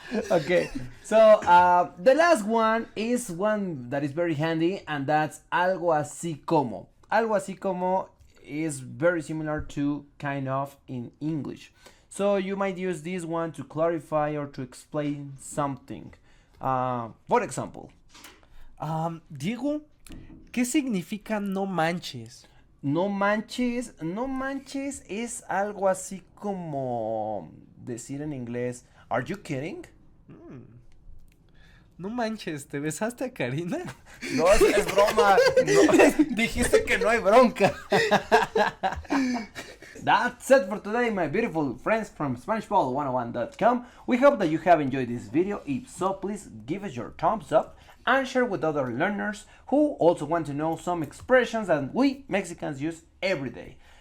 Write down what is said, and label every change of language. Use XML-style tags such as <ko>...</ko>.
<en>Okay, so the last one is one that is very handy, and that's algo así como. Algo así como is very similar to kind of in English. So you might use this one to clarify or to explain something. For example,</en> <es>Diego, ¿qué significa no manches? No manches, no manches es algo así como decir en inglés,</es> <en>¿Are you kidding?</en> <es>No manches, ¿te besaste a Karina? No, es broma. No, dijiste que no hay bronca.</es> <en>That's it for today, my beautiful friends from SpanishBall101.com. We hope that you have enjoyed this video. If so, please give us your thumbs up and share with other learners who also want to know some expressions that we Mexicans use every day.</en>